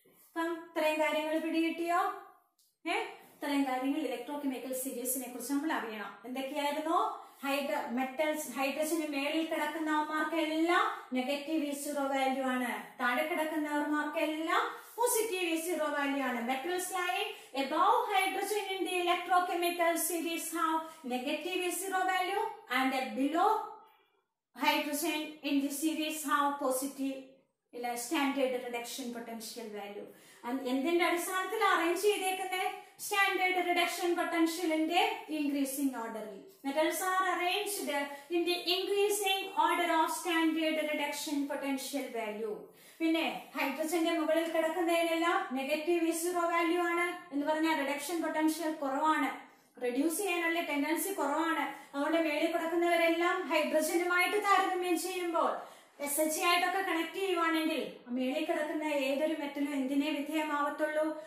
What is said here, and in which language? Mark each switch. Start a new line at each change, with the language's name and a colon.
Malayalam: അപ്പം ഇത്രയും കാര്യങ്ങൾ പിടികിട്ടിയോ? ഇത്രയും കാര്യങ്ങൾ ഇലക്ട്രോകെമിക്കൽ സീരീസിനെ കുറിച്ച് നമ്മൾ അറിയണം. എന്തൊക്കെയായിരുന്നു? മെറ്റൽസ് ഹൈഡ്രജന് മേളിൽ കിടക്കുന്നവർക്കെല്ലാം നെഗറ്റീവ് E0 വാല്യൂ ആണ്. താഴെ കിടക്കുന്നവർക്കെല്ലാം പോസിറ്റീവ് E0 വാല്യൂ ആണ്.
English: Metals lying above hydrogen in the electrochemical series have negative E0 value and below hydrogen in this series have positive standard reduction potential value.
Malayalam: എന്തിന്റെ അടിസ്ഥാനത്തിൽ arrange ചെയ്തേക്കുന്നത്? Standard reduction പൊട്ടൻഷ്യലിന്റെ increasing ഓർഡറിൽ.
English: Metals are arranged in the increasing order of standard reduction potential value.
Malayalam: പിന്നെ ഹൈഡ്രജന്റെ മുകളിൽ കിടക്കുന്നതിനെല്ലാം negative zero value ആണ് എന്ന് പറഞ്ഞാൽ reduction potential കുറവാണ്, റെഡ്യൂസ് ചെയ്യാനുള്ള ടെൻഡൻസി കുറവാണ്. അതുകൊണ്ട് മേളിൽ കിടക്കുന്നവരെല്ലാം ഹൈഡ്രജനുമായിട്ട് താരതമ്യം ചെയ്യുമ്പോൾ SH ആയിട്ടൊക്കെ കണക്ട് ചെയ്യുവാണെങ്കിൽ മേളിൽ കിടക്കുന്ന ഏതൊരു മെറ്റലും എന്തിനെ വിധേയമാവത്തുള്ളൂ?